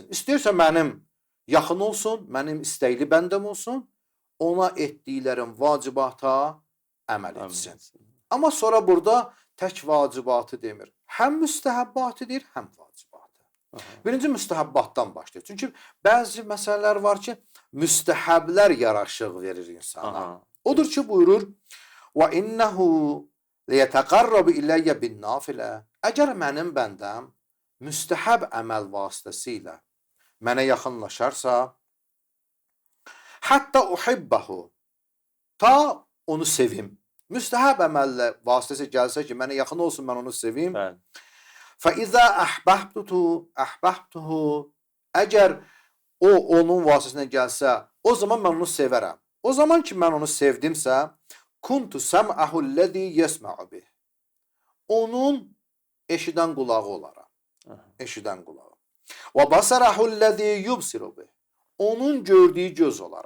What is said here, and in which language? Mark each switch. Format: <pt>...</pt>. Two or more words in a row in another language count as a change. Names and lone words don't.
<az>İstəyirsə mənim yaxın olsun, mənim istəkli bəndəm olsun, ona etdiklərim vacibata əməl etsin. Amma sonra burada tək vacibatı demir. Həm müstəhəbbatı deyir, həm vacibatı. Birinci müstəhəbbatdan başlayır. Çünki bəzi məsələlər var ki, müstəhəblər yaraşıq verir insana. Odur ki, buyurur,</az> <ar>وَإِنَّهُ لِيَتَقَرَّبُ إِلَيَّ بِالنَّافِلَةِ.</ar> <az>Əgər mənim bəndəm müstəhəb əməl vasitəsilə mənə yaxınlaşarsa, hətta uhibbəhu, ta onu sevim. Müstəhəb əməllə vasitəsi gəlsə ki, mənə yaxın olsun, mən onu sevim.</az> <ar>فَإِذَا أَحْبَبْتُهُ.</ar> <az>Əgər o onun vasitəsinə gəlsə, o zaman mən onu sevərəm. O zaman ki, mən onu sevdimsə,</az> <ar>كنت سمعه الذي يسمع به.</ar> <az>Onun eşidən qulağı olaram. Eşidən qulağı.</az> <ar>وبصره الذي يبصر به.</ar> <az>Onun gördüyü göz olaram.</az>